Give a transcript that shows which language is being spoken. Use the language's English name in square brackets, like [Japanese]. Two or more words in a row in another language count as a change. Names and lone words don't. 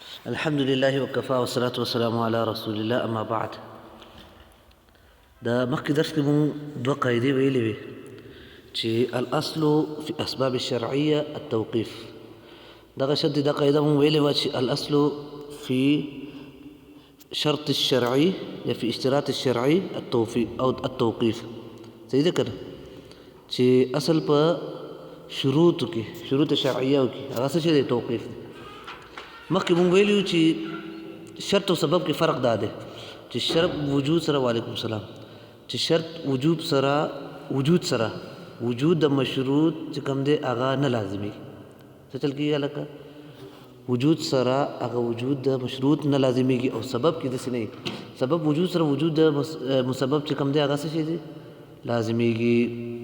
[Arabic] الحمد لله وكفى والصلاة والسلام على رسول الله أما بعد. [Pashto] دا مخکې درس کې مونږ دوه قاعدې ویلې وې چې [Arabic] الاصل في اسباب الشرعية التوقيف. [Pashto] دغه شرط دا قاعده مونږ ویلې وه چې [Arabic] الاصل في شرط الشرعي [Pashto] یا [Arabic] في اشتراط الشرعي التوفيق او التوقيف. [Pashto] صحیح ده کنه چې اصل په شروط کې شروط شرعیه کې هغه څه دی توقیف. مخکې مونږ ویلو چې شرط او سبب کې فرق دا دی چې شرط وجود سره [Arabic] وعلیکم السلام [Pashto] چې شرط وجود سره وجود د مشروط چې کوم دی هغه نه لازمي څه چل کېږي لکه وجود سره هغه وجود د مشروط نه لازمیږي او سبب کې داسې نه سبب وجود سره وجود د مسبب چې کوم دی هغه څه شي دی لازمیږي.